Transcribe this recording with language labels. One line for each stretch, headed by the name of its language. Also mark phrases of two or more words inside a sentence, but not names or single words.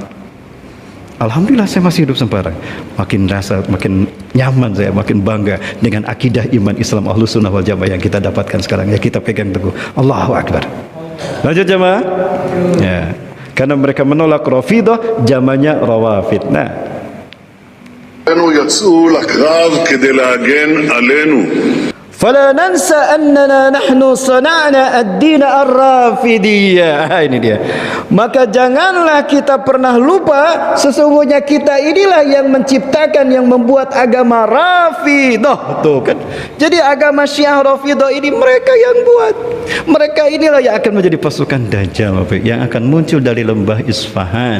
Indonesian: Alhamdulillah saya masih hidup sembarang. Makin rasa, makin nyaman saya, makin bangga dengan akidah iman Islam
Arabic: أهل السنة والجماعة
Indonesian: yang kita dapatkan sekarang. Ya, kita pegang teguh.
Arabic: الله أكبر.
Indonesian: Lanjut jamaah. Ya. Karena mereka menolak Rafidah, zamannya Rawafid. Nah,
Hebrew: יצאו לקרב כדי להגן עלינו.
Arabic: فلا ننسى أننا نحن صنعنا الدين الرافidiyah.
Indonesian: Ini dia. Maka janganlah kita pernah lupa sesungguhnya kita inilah yang menciptakan, yang membuat agama Rafidah. Tuh kan. Jadi agama Syiah Rafidah ini mereka yang buat. Mereka inilah yang akan menjadi pasukan Dajjal yang akan muncul dari lembah Isfahan.